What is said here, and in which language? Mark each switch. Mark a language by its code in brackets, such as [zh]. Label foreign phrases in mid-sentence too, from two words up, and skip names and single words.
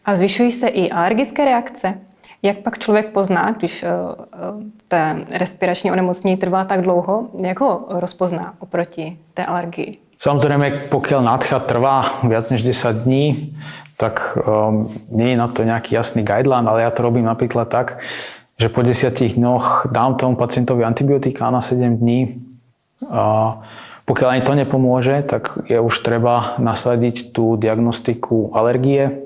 [cs] A zvyšují se i alergické reakce? Jak pak člověk pozná, když té respirační onemocnění trvá tak dlouho, jak ho rozpozná oproti té alergii? [sk] Samozrejme, pokiaľ nádcha trvá viac než 10 dní, tak nie je na to nejaký jasný guideline, ale ja to robím napríklad tak, že po 10 dňoch dám tomu pacientovi antibiotika na 7 dní. Pokiaľ ani to nepomôže, tak je už treba nasadiť tú diagnostiku alergie.